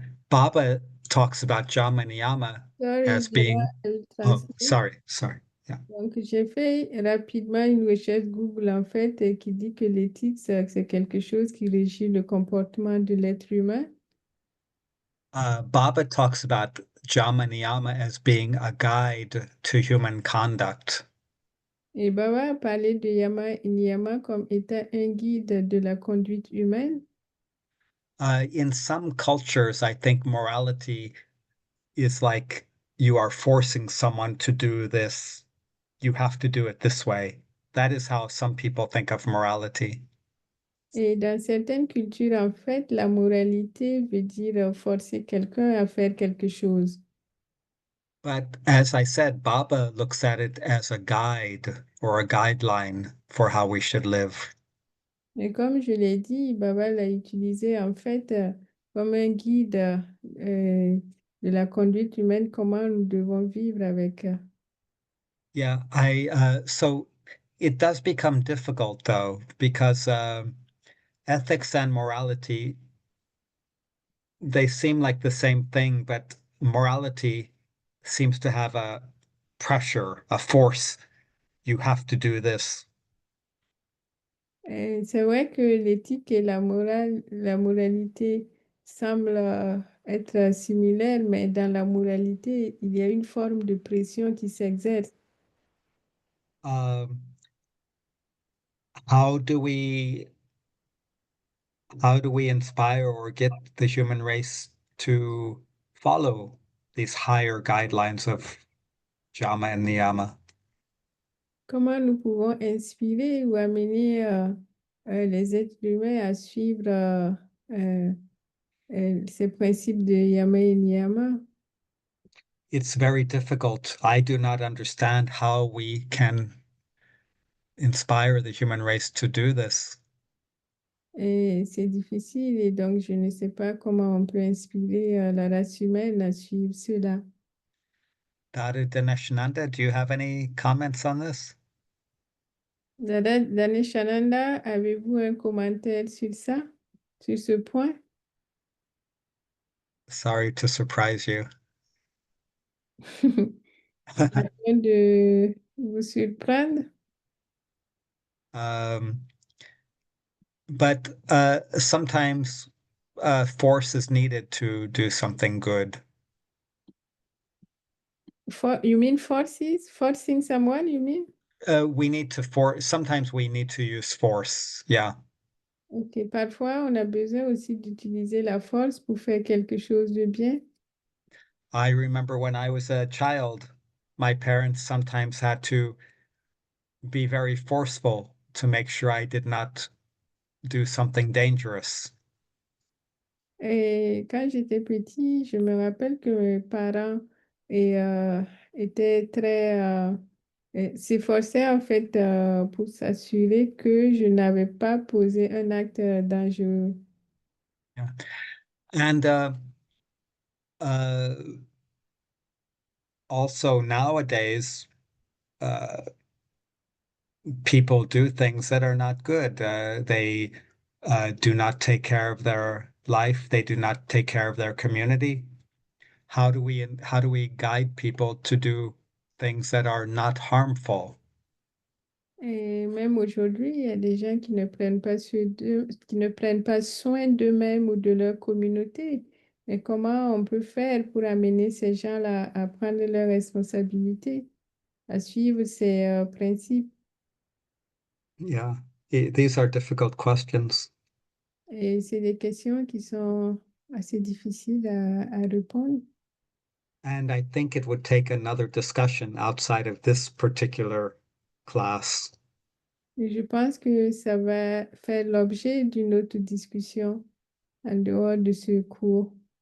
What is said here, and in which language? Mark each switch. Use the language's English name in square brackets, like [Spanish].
[English] Baba talks about Jama and Niyama Sorry, as being, I'll oh, translate. sorry. Yeah. [French] Donc, j'ai fait rapidement une recherche Google, en fait, qui dit que l'éthique, c'est quelque chose qui régit le comportement de l'être humain. [English] Baba talks about Jama and Niyama as being a guide to human conduct. [French] Et Baba a parlé de Yama et Niyama comme étant un guide de la conduite humaine. [English] In some cultures, I think morality is like you are forcing someone to do this. You have to do it this way. That is how some people think of morality. [French] Et dans certaines cultures, en fait, la moralité veut dire forcer quelqu'un à faire quelque chose. [English] But as I said, Baba looks at it as a guide or a guideline for how we should live. [French] Mais comme je l'ai dit, Baba l'a utilisé en fait comme un guide de la conduite humaine, comment nous devons vivre avec. [English] Yeah, so it does become difficult though, because ethics and morality, they seem like the same thing, but morality seems to have a pressure, a force. You have to do this. [French] C'est vrai que l'éthique et la moralité semblent être similaires, mais dans la moralité, il y a une forme de pression qui s'exerce. [English] Um, how do we how do we inspire or get the human race to follow these higher guidelines of Jama and Niyama? [French] Comment nous pouvons inspirer ou amener les êtres humains à suivre ces principes de Yama et Niyama? [English] It's very difficult. I do not understand how we can inspire the human race to do this. [French] Et c'est difficile, et donc je ne sais pas comment on peut inspirer la race humaine à suivre cela. [English] Avadhuta, do you have any comments on this? [French] Danishananda, avez-vous un commentaire sur ça, sur ce point? [English] Sorry to surprise you. [French] Afin de vous surprendre. [English] But sometimes force is needed to do something good. You mean forces? Forcing someone, you mean? We need to sometimes we need to use force. Yeah. [French] Ok, parfois on a besoin aussi d'utiliser la force pour faire quelque chose de bien. [English] I remember when I was a child, my parents sometimes had to be very forceful to make sure I did not do something dangerous. [French] Et quand j'étais petit, je me rappelle que mes parents étaient très S'efforçait en fait pour s'assurer que je n'avais pas posé un acte dangereux. [English] Yeah. And uh, also nowadays, people do things that are not good. They do not take care of their life. They do not take care of their community. How do we guide people to do things that are not harmful? [French] Et même aujourd'hui, il y a des gens qui ne prennent pas qui ne prennent pas soin d'eux-mêmes ou de leur communauté. Mais comment on peut faire pour amener ces gens-là à prendre leurs responsabilités, à suivre ces principes? [English] Yeah, these are difficult questions. [French] Et c'est des questions qui sont assez difficiles à répondre. [English] And I think it would take another discussion outside of this particular class. [French] Et je pense que ça va faire l'objet d'une autre discussion en dehors de ce cours.